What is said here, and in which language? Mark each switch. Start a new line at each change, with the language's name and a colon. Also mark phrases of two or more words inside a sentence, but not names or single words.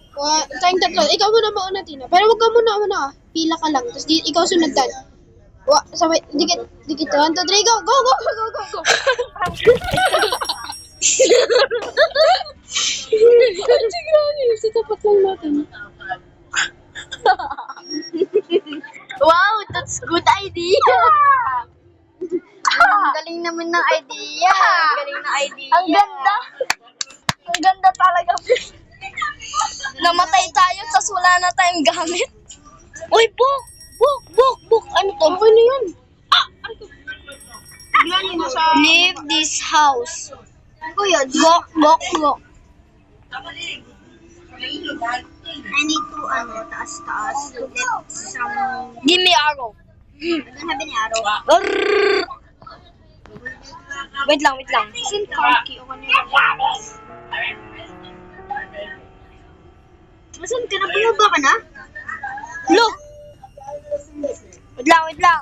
Filipino: Tayong tatlo. Ikaw muna mauna, Tina. Pero wag ka muna. Pila ka lang. Tapos ikaw sunod-tan. Sabay. Dikit. 1, 2, 3. Go! Sa tapat lang natin.
English: Wow, that's good idea.
Filipino: Galing naman ng idea. Ang ganda. Ang ganda talaga. Namatay tayo, tas wala na tayong gamit. Uy, book! Ano to? Okay na yan.
English: Leave this house.
Filipino: Ano yun? Book.
English: I need to, taas. Let some... Give me arrow.
Filipino: Ano sabi ni Aro? Brrrr. Wait lang. Sin Parky o ano yun? Masan ka na? Bumaba ka na?
English: Look!
Filipino: Wait lang.